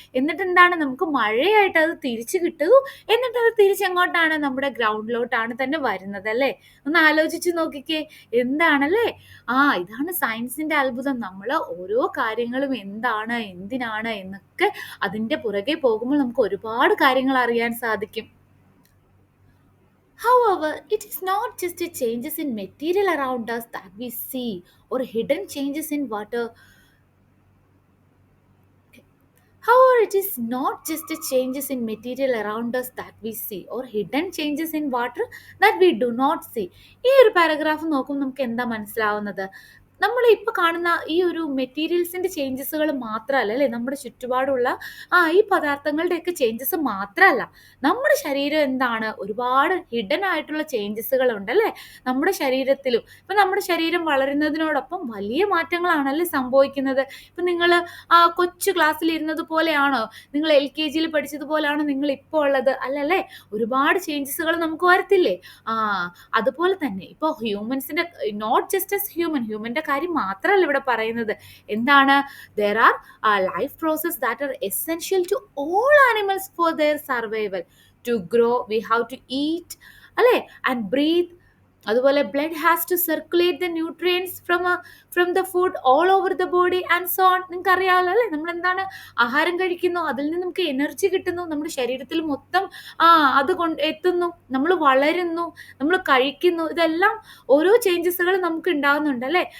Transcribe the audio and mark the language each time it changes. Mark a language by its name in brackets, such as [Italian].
[Malayalam] എന്നിട്ട് എന്താണ് നമുക്ക് മഴയായിട്ട് അത് തിരിച്ചു കിട്ടുന്നു. എന്നിട്ട് അത് തിരിച്ചെങ്ങോട്ടാണ്, നമ്മുടെ ഗ്രൗണ്ടിലോട്ടാണ് തന്നെ വരുന്നത് അല്ലേ? ഒന്ന് ആലോചിച്ച് നോക്കിക്കേ, എന്താണല്ലേ? ഇതാണ് സയൻസിന്റെ അത്ഭുതം. നമ്മൾ ഓരോ കാര്യങ്ങളും എന്താണ്, എന്തിനാണ് എന്നൊക്കെ അതിന്റെ പുറകെ പോകുമ്പോൾ നമുക്ക് ഒരുപാട് കാര്യങ്ങൾ അറിയാൻ സാധിക്കും. [English] However, it is not just the changes in material around us that we see, or hidden changes in water. However, it is not just the changes in material around us that we see, or hidden changes in water that we do not see. [Malayalam] ഈ ഒരു paragraph നോക്കുമ്പോൾ നമുക്ക് എന്താ മനസ്സിലാവുന്നത്? നമ്മൾ ഇപ്പൊ കാണുന്ന ഈ ഒരു മെറ്റീരിയൽസിന്റെ ചേഞ്ചസുകൾ മാത്രമല്ല അല്ലെ, നമ്മുടെ ചുറ്റുപാടുള്ള ഈ പദാർത്ഥങ്ങളുടെയൊക്കെ ചേഞ്ചസ് മാത്രമല്ല, നമ്മുടെ ശരീരം എന്താണ്, ഒരുപാട് ഹിഡൻ ആയിട്ടുള്ള ചേഞ്ചസുകൾ ഉണ്ടല്ലേ നമ്മുടെ ശരീരത്തിലും. ഇപ്പൊ നമ്മുടെ ശരീരം വളരുന്നതിനോടൊപ്പം വലിയ മാറ്റങ്ങളാണല്ലേ സംഭവിക്കുന്നത്. ഇപ്പൊ നിങ്ങൾ കൊച്ചു ക്ലാസ്സിൽ ഇരുന്നത് പോലെയാണോ, നിങ്ങൾ LKG പഠിച്ചതുപോലെയാണോ നിങ്ങൾ ഇപ്പോൾ ഉള്ളത്? അല്ലല്ലേ, ഒരുപാട് ചേഞ്ചസുകൾ നമുക്ക് വരത്തില്ലേ. ആ അതുപോലെ തന്നെ ഇപ്പൊ ഹ്യൂമൻസിന്റെ, നോട്ട് ജസ്റ്റ് എസ് ഹ്യൂമന്റെ കാര്യം മാത്രമല്ല ഇവിടെ പറയുന്നത്. [English] എന്താണ്, there are life process that are essential to all animals for their survival. To grow we have to eat അല്ലെ, and breathe. അതുപോലെ blood has to circulate the nutrients from the food all over the body and so on. [Malayalam] നിങ്ങൾക്ക് അറിയാമല്ലോ അല്ലെ, നമ്മൾ എന്താണ് ആഹാരം കഴിക്കുന്നു, അതിൽ നിന്ന് നമുക്ക് എനർജി കിട്ടുന്നു, നമ്മുടെ ശരീരത്തിൽ മൊത്തം അത് എത്തുന്നു, നമ്മൾ വളരുന്നു, നമ്മൾ കഴിക്കുന്നു, ഇതെല്ലാം ഓരോ ചേഞ്ചസുകൾ നമുക്ക് ഉണ്ടാകുന്നുണ്ട് അല്ലെ.